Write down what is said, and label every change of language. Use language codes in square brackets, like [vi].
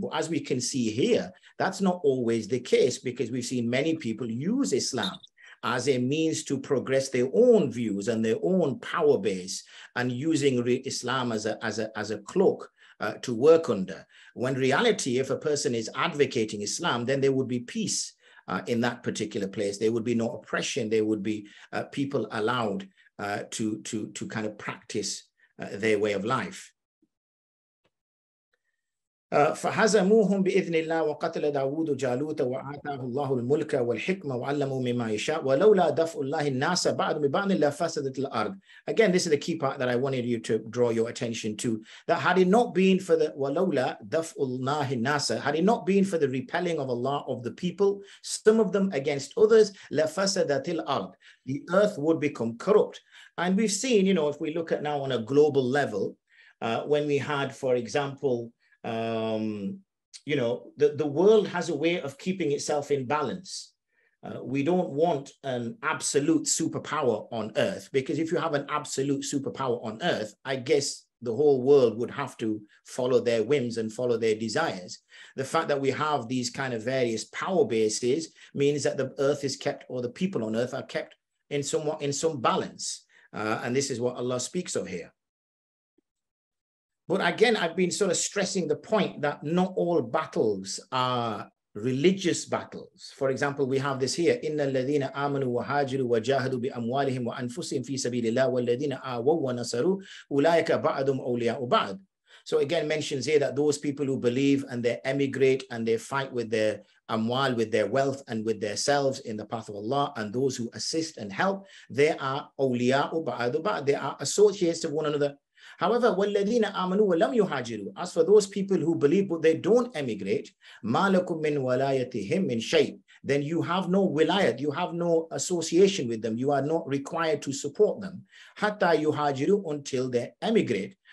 [en] But as we can see here, that's not always the case, because we've seen many people use Islam as a means to progress their own views and their own power base, and using Islam as a cloak to work under. When reality, if a person is advocating Islam, then there would be peace in that particular place. There would be no oppression. There would be people allowed to kind of practice their way of life. [ar] فهزموهم بإذن الله وقتل داود جالوت وآتاه الله الملك والحكمة وعلمه مما يشاء ولولا دفع الله الناس بعد ببعض لفسدت الأرض. [en] Again, this is the key part that I wanted you to draw your attention to. That had it not been for the [ar] ولولا دفع الله الناس, [en] had it not been for the repelling of Allah of the people, some of them against others, [ar] لفسدت الأرض. [en] The earth would become corrupt. And we've seen, you know, if we look at now on a global level, when we had, for example, you know, the world has a way of keeping itself in balance. We don't want an absolute superpower on earth, because if you have an absolute superpower on earth, I guess the whole world would have to follow their whims and follow their desires. The fact that we have these kind of various power bases means that the earth is kept, or the people on earth are kept in some balance. And this is what Allah speaks of here. But again, I've been sort of stressing the point that not all battles are religious battles. [ar] For example, we have this here, إِنَّ الَّذِينَ آمَنُوا وَهَاجِرُوا وَجَاهَدُوا بِأَمْوَالِهِمْ وَأَنفُسِهِمْ فِي سَبِيلِ اللَّهِ وَالَّذِينَ آوَوا وَنَصَرُوا أُولَٰئِكَ بَعْضُهُمْ أَوْلِيَاءُ بَعْضٍ. [en] So again, mentions here that those people who believe and they emigrate and they fight with their amwal, with their wealth and with themselves in the path of Allah, and those who assist and help, they are [ar] awliya'u ba'du ba'd, [en] they are associates of one another. However, [ar] وَالَّذِينَ آمَنُوا وَلَمْ يُهَاجِرُوا, [en] as for those people who believe but they don't emigrate, [ar] مَا لَكُم مِّن وَلَايَتِهِمْ مِّن شَيْءٍ, [en] then you have no wilayat, you have no association with them, you are not required to support them, [ar] حَتَّى يُهَاجِرُوا, [en] until they emigrate.